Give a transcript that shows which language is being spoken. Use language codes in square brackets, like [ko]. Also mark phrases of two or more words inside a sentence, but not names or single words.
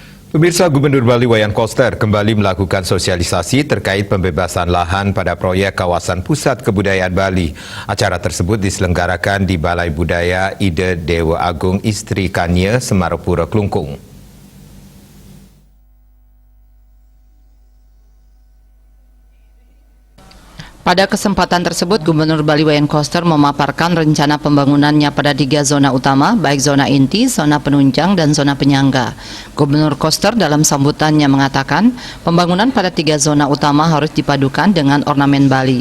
[id] Pemirsa, Gubernur Bali Wayan Koster kembali melakukan sosialisasi terkait pembebasan lahan pada proyek kawasan pusat kebudayaan Bali. Acara tersebut diselenggarakan di Balai Budaya Ida Dewa Agung Istri Kanya, Semarapura, Kelungkung. Pada kesempatan tersebut, Gubernur Bali Wayan Koster memaparkan rencana pembangunannya pada 3 zona utama, baik zona inti, zona penunjang, dan zona penyangga. Gubernur Koster dalam sambutannya mengatakan, pembangunan pada 3 zona utama harus dipadukan dengan ornamen Bali.